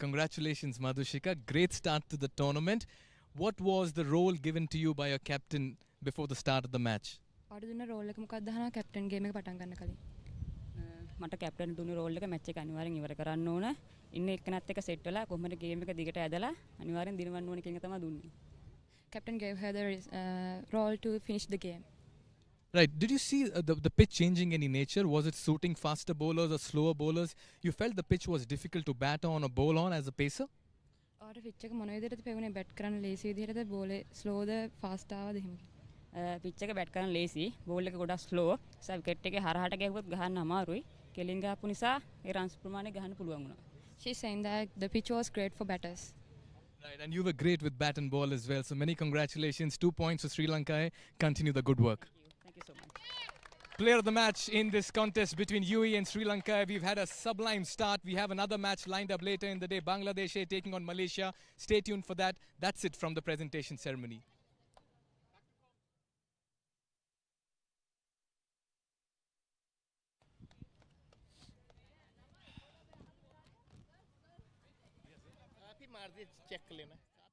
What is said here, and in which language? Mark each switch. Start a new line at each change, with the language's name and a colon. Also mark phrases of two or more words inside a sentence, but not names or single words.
English: Congratulations, Madhushika. Great start to the tournament. What was the role given to you by your captain before the start of the match?
Sinhala: පාඩු දුන්න රෝල් එක මොකක්ද අහනවා කැප්ටන් ගේම් එක පටන් ගන්න කලින්. මට කැප්ටන් දුන්න රෝල් එක මැච් එක අනිවාර්යෙන් ඉවර කරන්න ඕන. ඉන්න එක්කනත් එක සෙට් වෙලා කොහොමද ගේම් එක දිගට ඇදලා අනිවාර්යෙන් දිනවන්න ඕන කියන එක තමයි දුන්නේ.
English: Captain gave her the role to finish the game. Right. Did you see the pitch changing any nature? Was it suiting faster bowlers or slower bowlers? You felt the pitch was difficult to bat on or bowl on as a pacer?
Sinhala: ඔයාට පිච් එක මොන විදිහටද පෙවුනේ බැට් කරන්න ලේසි විදිහටද බෝලේ ස්ලෝද ෆාස්ට් ආවද එහෙම? පිච් එක බැට් කරන්න ලේසි. බෝල් එක ගොඩක් ස්ලෝ. නිසා විකට් එකේ හරහට ගැහුවොත් ගහන්න අමාරුයි. කෙලින් ගහපු නිසා ඒ රන්ස් ප්‍රමාණය ගහන්න පුළුවන් වුණා.
English: She's saying that the pitch was great for batters. Right, and you were great with bat and ball as well. So many congratulations. 2 points for Sri Lanka. Continue the good work. Thank you so much. Player of the match in this contest between UAE and Sri Lanka. We've had a sublime start. We have another match lined up later in the day. Bangladesh taking on Malaysia. Stay tuned for that. That's it from the presentation ceremony.
Hindi: check लेना